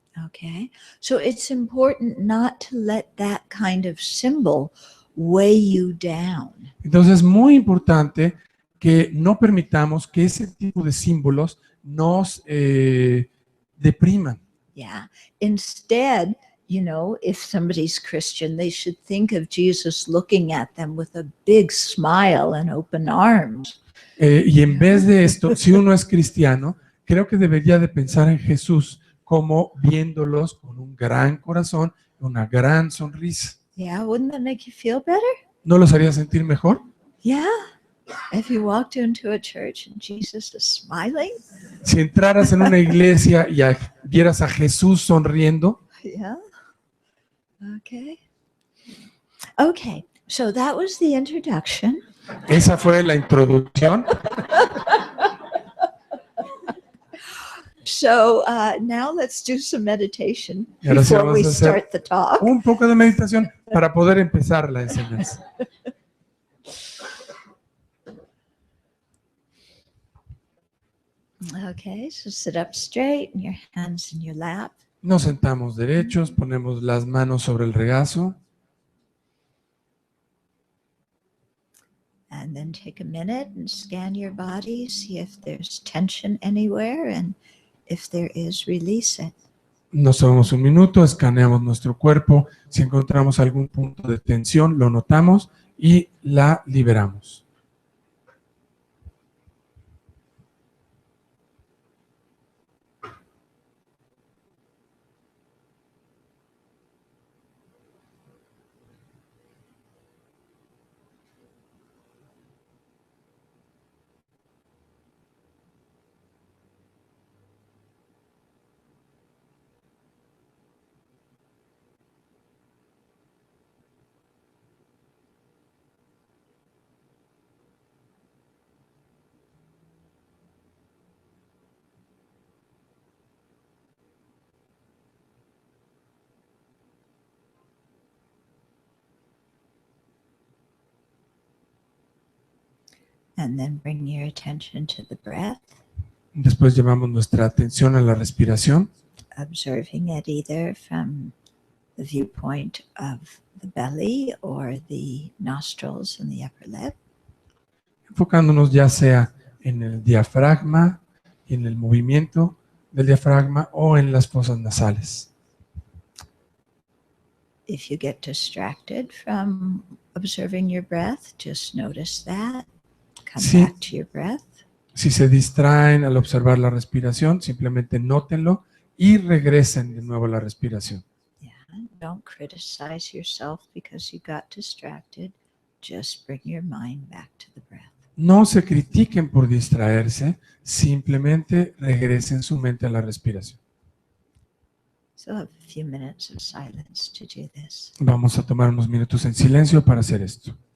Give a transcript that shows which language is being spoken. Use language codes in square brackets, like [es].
[en] Okay, so it's important not to let that kind of symbol weigh you down. [es] Entonces es muy importante que no permitamos que ese tipo de símbolos nos depriman. [en] Yeah, instead, if somebody's Christian, they should think of Jesus looking at them with a big smile and open arms. [es] Y en vez de esto, si uno es cristiano, creo que debería de pensar en Jesús como viéndolos con un gran corazón, una gran sonrisa. [en] Yeah, wouldn't that make you feel better? [es] ¿No los haría sentir mejor? [en] Yeah, if you walked into a church and Jesus is smiling. [es] Si entraras en una iglesia y vieras a Jesús sonriendo. [en] Yeah. Okay, so that was the introduction. [es] Esa fue la introducción. [en] So now let's do some meditation [es] Y ahora sí [en] before we [es] vamos a hacer [en] start the talk. [es] un poco de meditación para poder empezar la enseñanza. [en] Okay, so sit up straight and your hands in your lap. [es] Nos sentamos derechos, ponemos las manos sobre el regazo. [en] And then take a minute and scan your body, see if there's tension anywhere, and if there is, release it. [es] Nos tomamos un minuto, escaneamos nuestro cuerpo. Si encontramos algún punto de tensión, lo notamos y la liberamos. [en] And then bring your attention to the breath, [es] Después llevamos nuestra atención a la respiración, [en] observing it either from the viewpoint of the belly or the nostrils and the upper lip. [es] enfocándonos ya sea en el diafragma, en el movimiento del diafragma o en las fosas nasales. [en] If you get distracted from observing your breath, just notice that. Come [es] Sí. [en] back to your breath. [es] Si se distraen al observar la respiración, simplemente nótenlo y regresen de nuevo a la respiración. [en] Yeah. Don't criticize yourself because you got distracted. Just bring your mind back to the breath. [es] No se critiquen por distraerse, simplemente regresen su mente a la respiración. [en] So have a few minutes of silence to do this. [es] Vamos a tomar unos minutos en silencio para hacer esto.